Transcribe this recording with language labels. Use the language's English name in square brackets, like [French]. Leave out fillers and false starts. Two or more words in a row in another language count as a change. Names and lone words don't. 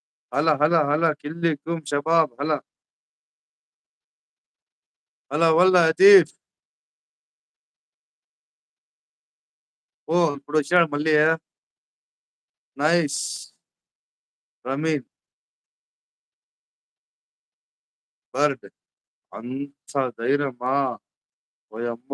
[Arabic] هلا هلا هلا كلكم شباب هلا. هلا والله లతీఫ్. [Telugu] ఓహ్! ఇప్పుడొచ్చాడు మళ్ళీ. నైస్. రమీన్, బర్డ్. అంత ధైర్యమా? ఓయమ్మో!